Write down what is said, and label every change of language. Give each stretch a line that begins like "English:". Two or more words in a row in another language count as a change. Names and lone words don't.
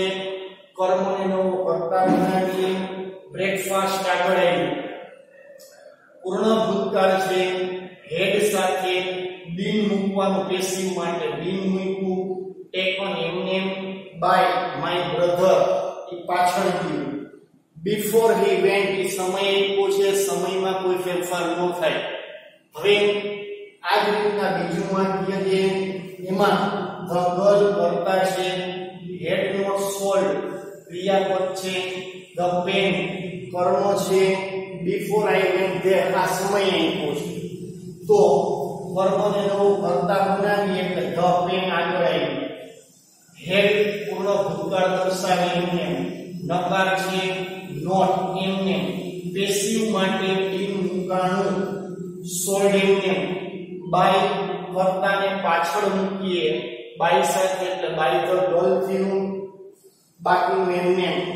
Gujarati: કર્મને નવો કર્તા બનાવીએ. બ્રેકફાસ્ટ આગળ આવ્યું. પૂર્ણ ભૂતકાળ છે, હેડ સાથે બિન મૂકવાનું, પેસિવ માટે બિન મૂક્યું. ટેકન એમને
English: by my brother
Gujarati: એ પાછળ ગયું.
English: before he went
Gujarati: એ સમય આપ્યો છે, સમયમાં કોઈ ફેરફાર ન થાય. હવે આ જ રીતના બીજું વાક્ય છે, એમાં
English: the girl
Gujarati: કરતા છે,
English: had not sold
Gujarati: ક્રિયાપદ છે,
English: the pen
Gujarati: કર્મ છે,
English: before I went there
Gujarati: આ સમય આપ્યો છે. તો કર્મને નવું કરતા બનાવી એટલે
English: the pen
Gujarati: આગળ આવી. had પૂર્ણ ભૂતકાળ દર્શાવે એમને, નકાર છે not એમને, પેસિવ માટે બિન મુકાણું, sold એમને, બાય કર્તાને પાછળ મૂકીએ બાય સાથે એટલે
English: by the girl
Gujarati: થયું, બાકીનું એમને.